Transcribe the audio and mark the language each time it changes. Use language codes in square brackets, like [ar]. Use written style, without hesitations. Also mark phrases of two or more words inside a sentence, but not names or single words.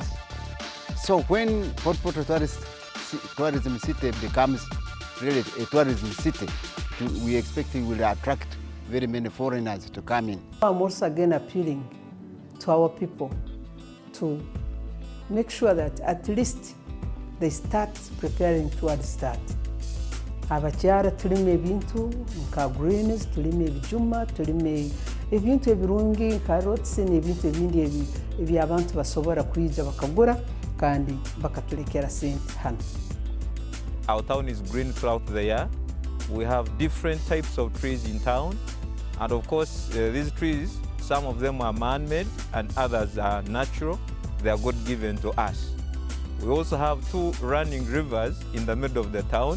[en] So when Fort Portal tourism city becomes really a tourism city, we expect it will attract very many foreigners to come in. I'm also again appealing to our people to make sure that at least they start preparing towards that. [ttj] Abakyala tulime ebintu nka greens, tulime ebijuma, tulime ebintu ebirungi nka roots n'ebintu ebindi ebi abantu basobora kwija bakagura kandi bakatulekera sente hano. [en] Our town is green throughout the year. We have different types of trees in town, and of course these trees, some of them are man-made and others are natural. They are God-given to us. We also have 2 running rivers in the middle of the town.